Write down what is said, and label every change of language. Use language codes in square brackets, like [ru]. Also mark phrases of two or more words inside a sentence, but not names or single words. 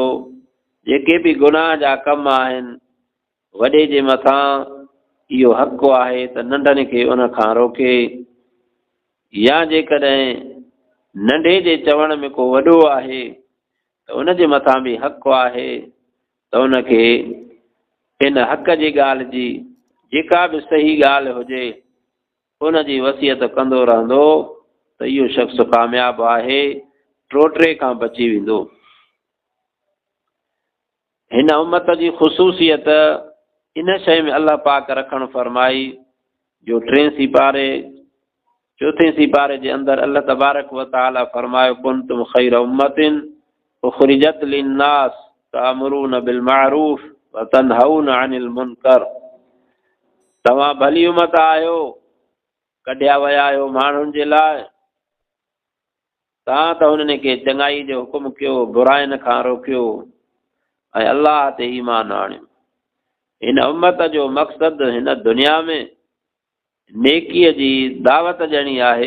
[sd] जेके बि गुनाह जा कम आहिनि, वॾे जे मथां इहो हक़ु आहे त नंढनि खे उन खां रोके, या जेकॾहिं नंढे जे चवण में को वॾो आहे त उन जे मथां बि हक़ु आहे त उनखे इन हक़ जी ॻाल्हि जी जेका बि सही ॻाल्हि हुजे उन जी वसियत कंदो रहंदो त इहो शख़्स कामयाबु आहे, टोटरे खां बची वेंदो। हिन उम्मत जी ख़ुसूसियत इन शइ में अल्लाह पाक रखणु फरमाई जो 3 सिपारे 4 सिपारे जे अंदरि [ar] الله تبارك وتعالى [sd] फरमायो [ar] كنتم خير أمة أخرجت للناس تأمرون بالمعروف وتنهون عن المنكر. [sd] तव्हां भली उम्मत आहियो, कढिया विया आहियो माण्हुनि जे लाइ, तव्हां त हुननि खे चङाई जो हुकुम कयो, बुराइनि खां रोकियो ऐं अल्लाह ते ईमान आणियो। हिन उम्मत जो मक़सदु हिन दुनिया में नेकीअ जी दावत ॾियणी आहे।